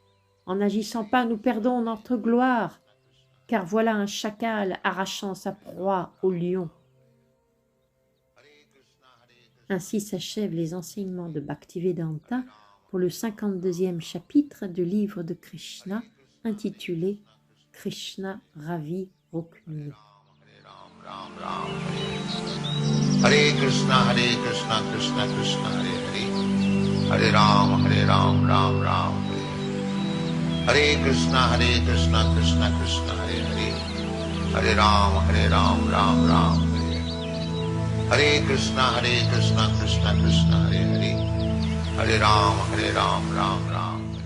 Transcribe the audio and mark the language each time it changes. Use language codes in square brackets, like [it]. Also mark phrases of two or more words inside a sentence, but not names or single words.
[fr] En n'agissant pas, nous perdons notre gloire, car voilà un chacal arrachant sa proie au lion. » Ainsi s'achèvent les enseignements de Bhaktivedanta pour le 52e chapitre du livre de Krishna intitulé Krishna Ravi Rukmini. [sa] Hare Krishna, Krishna Krishna, Hare Ram, Ram Ram, Hare Krishna, Krishna Krishna, Hare Ram, Ram Ram, Hare Krishna, Krishna Krishna, Hare Ram, Ram Ram.